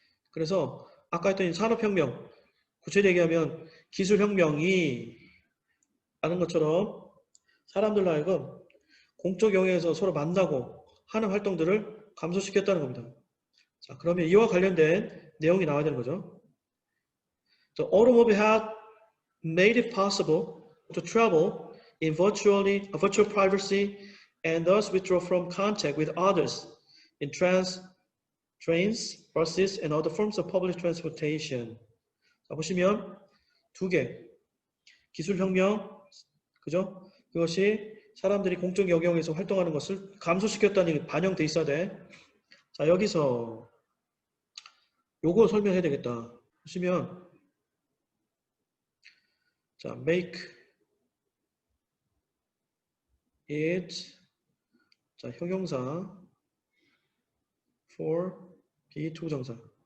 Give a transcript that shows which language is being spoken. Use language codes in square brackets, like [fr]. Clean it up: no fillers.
[ko] 그래서 아까 했던 산업혁명, 구체적으로 얘기하면 기술혁명이 아는 것처럼 사람들로 하여금 공적 영역에서 서로 만나고 하는 활동들을 감소시켰다는 겁니다. 자, 그러면 이와 관련된 내용이 나와야 되는 거죠. [en] The automobile had made it possible to travel in virtual privacy and thus withdraw from contact with others in trains, buses, and other forms of public transportation. [ko] 자, 보시면 두 개, 기술혁명, 그죠? 그것이 사람들이 공적 영역에서 활동하는 것을 감소시켰다는 게 반영돼 있어야 돼. 자, 여기서 요거 설명해야 되겠다. 보시면 자, make it, 자, 형용사 for be 투부정사.